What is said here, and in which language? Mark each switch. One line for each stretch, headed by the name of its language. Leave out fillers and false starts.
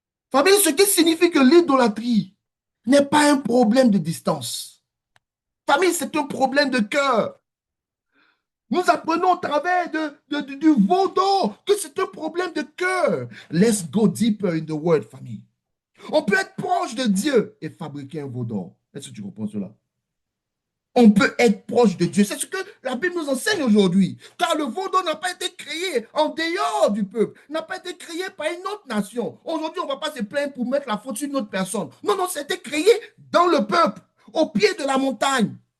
French: Famille, ce qui signifie que l'idolâtrie n'est pas un problème de distance. Famille, c'est un problème de cœur. Nous apprenons au travers du veau d'or que c'est un problème de cœur.
English: Let's go deeper in the word, famille.
French: On peut être proche de Dieu et fabriquer un veau d'or. Est-ce que tu comprends cela? On peut être proche de Dieu. C'est ce que la Bible nous enseigne aujourd'hui. Car le veau d'or n'a pas été créé en dehors du peuple, n'a pas été créé par une autre nation. Aujourd'hui, on ne va pas se plaindre pour mettre la faute sur une autre personne. Non, non, c'était créé dans le peuple, au pied de la montagne.